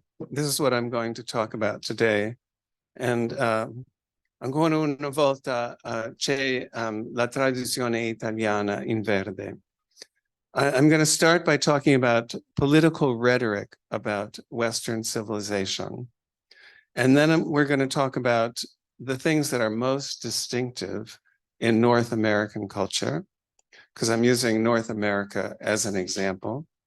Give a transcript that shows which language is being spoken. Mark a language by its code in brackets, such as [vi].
[en] This is what I'm going to talk about today. [it] And ancora una volta c'è la traduzione italiana in verde. [en] I'm going to start by talking about political rhetoric about Western civilization. And then we're going to talk about the things that are most distinctive in North American culture, because I'm using North America as an example.